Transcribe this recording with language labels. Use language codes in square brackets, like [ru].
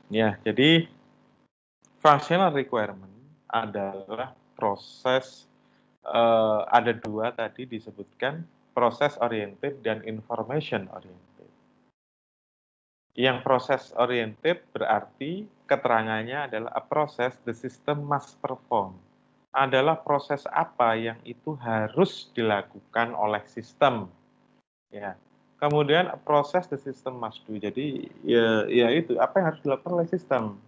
[id] Ya, jadi functional requirement adalah proses ada dua tadi disebutkan, proses oriented dan information oriented. Yang proses oriented berarti keterangannya adalah [en] a process the system must perform. [id] Adalah proses apa yang itu harus dilakukan oleh sistem. Ya. [en] Kemudian proses the system must do. [id] Jadi ya itu apa yang harus dilakukan oleh sistem.